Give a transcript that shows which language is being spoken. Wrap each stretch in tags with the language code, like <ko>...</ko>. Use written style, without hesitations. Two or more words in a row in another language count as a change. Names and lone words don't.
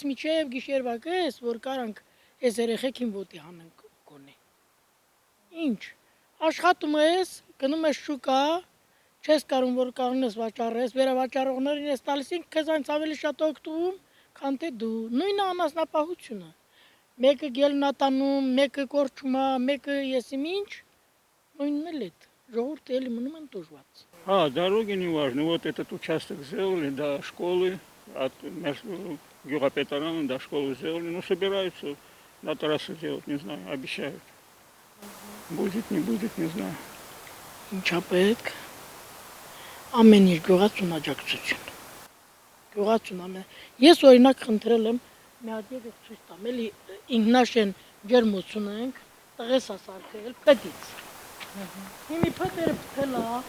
<hy>մինչև գիշերվա կես, որ կարանք այս երեխեքին ոտի հանենք գոնե։ Ինչ, աշխատում ես, գնում ես շուկա, չես կարող որ կանգնես վաճառես, վերավաճառողներին ես տալիս ինք քեզանից ավելի շատ օգտվում, քան թե դու։ Նույնը անասնապահությունը։ Մեկը գելնատանում, մեկը կորչում է, մեկը եսիմ ինչ, նույնն էլ էդ։ Ժողովուրդը էլի մնում են տուժված։</hy> <ru>Дороги не важны. Вот этот участок сделали до школы, от Гюрапетарана до школы сделали. Ну, собираются на трассу делать, не знаю, обещают. Будет, не будет, не знаю.</ru> <hy>Ինչա պետք, ամեն ինչ գյուղացուն աջակցություն։ Գյուղացուն ամեն։ Ես օրինակ խնդրել եմ, մի հատ եկեք ցույց տամ, էլի ինքնաշեն ջերմություն ենք, տղես ասարկել, փետից։ Հիմի փետերը փտելա,</hy>